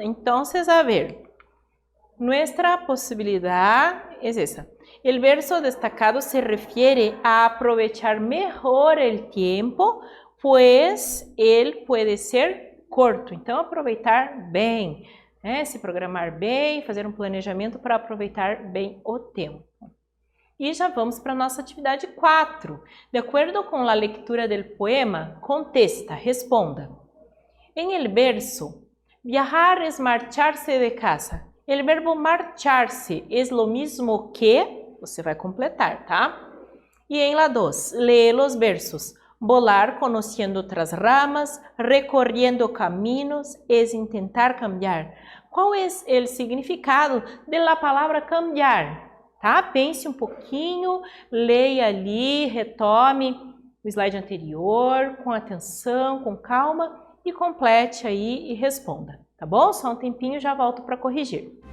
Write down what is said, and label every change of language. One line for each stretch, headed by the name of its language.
Spanish: Entonces, a ver, nuestra posibilidad es esa. El verso destacado se refiere a aprovechar mejor el tiempo, pues él puede ser corto.
Portuguese: Então, aproveitar bem, se programar bem, fazer um planejamento para aproveitar bem o tempo. E já vamos para a nossa atividade 4. De acordo com a leitura do poema, contesta, responda.
Spanish: En el verso, viajar es marcharse de casa. El verbo marcharse es lo mismo que,
Portuguese: você vai completar, tá?
Spanish: E em la 2, lee los versos. Volar conociendo otras ramas, recorriendo caminos, es intentar cambiar.
Portuguese: Qual é o significado da palavra cambiar? Tá? Pense um pouquinho, leia ali, retome o slide anterior, com atenção, com calma. e complete aí e responda, tá bom? Só um tempinho e já volto para corrigir.